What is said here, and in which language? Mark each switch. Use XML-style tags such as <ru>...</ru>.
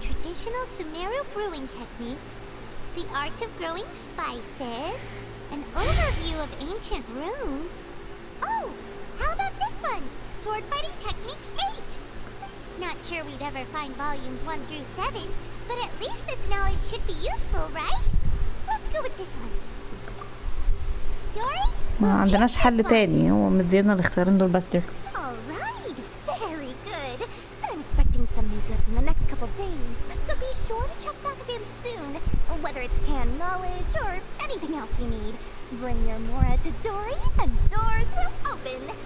<en>to traditional Sumeru brewing techniques, the art of growing spices, an overview of ancient runes. Oh, how about this one? Sword fighting techniques 8. Not sure we'd ever find volumes 1 through 7, but at least this knowledge should be useful, right? Let's go with this one. Dory?</en> <ar>ما عندناش حل تاني، هو مدينا الاختيارين دول بس دول.</ar> <en>Alright, very good. I'm expecting some new goods in the next couple days, so be sure to check back again soon. Whether it's canned knowledge or anything else you need, bring your Mora to Dory and doors will open.</en>